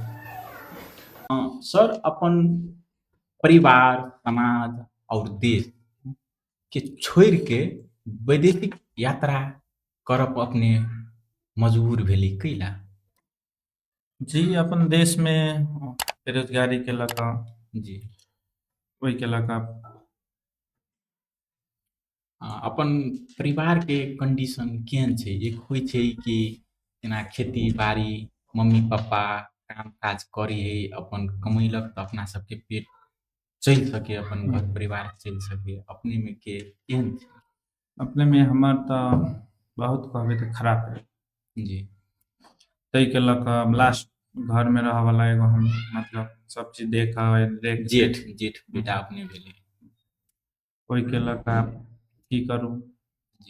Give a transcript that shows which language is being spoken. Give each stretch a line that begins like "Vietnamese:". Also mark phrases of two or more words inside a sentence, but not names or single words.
Maithili: सर अपन परिवार समाज और देश के छोड़ के वैदेशिक यात्रा करब अपने मजबूर भेली कैला? जी, अपन देश में बेरोजगारी के लगा जी वही के लगा अपन परिवार के कंडीशन केहन छै? एक होइ छै कि जेना खेती बाड़ी मम्मी पापा काम काज करी है, अपन कमैलक तो अपना सबके पेट चल सके, अपन घर परिवार चल सके। अपने में के केहन छै? अपने में हमार तो बहुत कहबे तो खराब है। जी तई के लगा लास्ट घर में रह वाला एगो हम मतलब सब चीज देख जेठ जेठ बेटा अपने भेले। कोई के लगा की करूं, जी